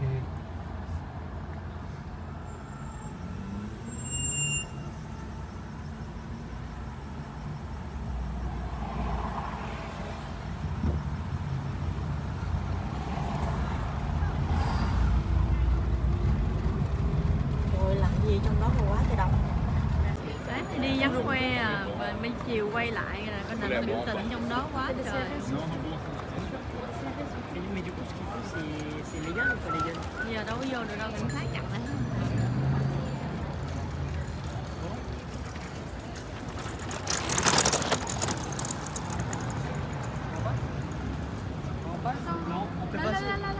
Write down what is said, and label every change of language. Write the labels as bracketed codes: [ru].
[vi] Rồi làm gì trong đó mà quá trời đông. Sáng thì đi vắng khoe à, và mấy chiều quay lại là có nằm biểu tình trong đó quá trời. [fr] Mais du coup, ce qu'il faut, c'est légal ou pas légal? [vi] Bây giờ đâu có vô được đâu, cảnh sát chặn lại. [fr] Non, on peut passer.